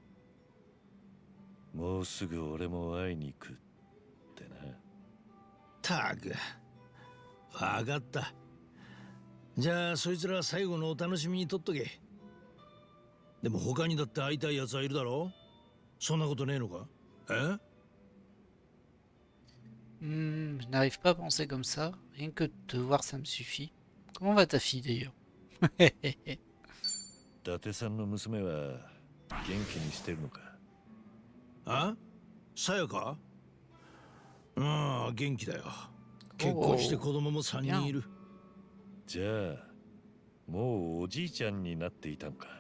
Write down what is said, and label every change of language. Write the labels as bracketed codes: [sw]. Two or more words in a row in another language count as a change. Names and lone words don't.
[ja] もうすぐ俺も会いに行くってな。たく、わかった。じゃあそいつら最後のお楽しみにとっとけ。でも他にだって会いたい奴はいるだろ？そんなことねえのか？え？ [fr] Je n'arrive pas à penser comme ça. Rien que de te voir, ça me suffit. Comment va ta fille d'ailleurs? [ja] 伊達さんの娘は元気にしてるのか？あ？さやか？ああ、元気だよ。結婚して子供も3人いる。じゃあもうおじいちゃんになっていたのか。